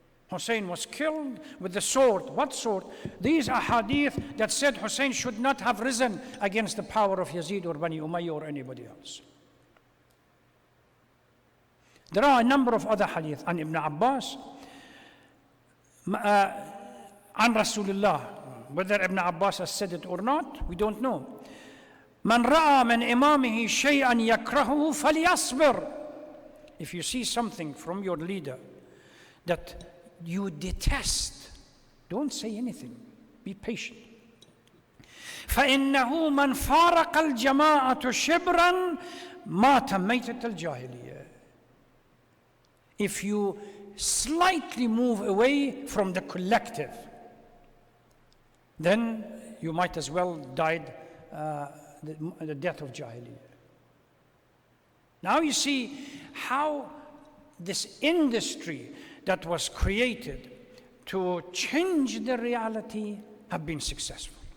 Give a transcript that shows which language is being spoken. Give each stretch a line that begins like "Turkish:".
English: Hussein was killed with the sword. What sword? These are hadith that said Hussein should not have risen against the power of Yazid or Bani Umayyah or anybody else. There are a number of other hadith. And Ibn Abbas,
Arabic: عن رسول الله,
English: whether Ibn Abbas has said it or not, we don't know.
Arabic: من رأى من إمامه شيئا يكرهه فليصبر.
English: If you see something from your leader that you detest, don't say anything. Be patient.
Arabic: فإنه من فارق الجماعة شبرا مات ميتة الجاهلية.
English: If you slightly move away from the collective, then you might as well die the death of Jahiliyyah. Now you see how this industry that was created to change the reality have been successful.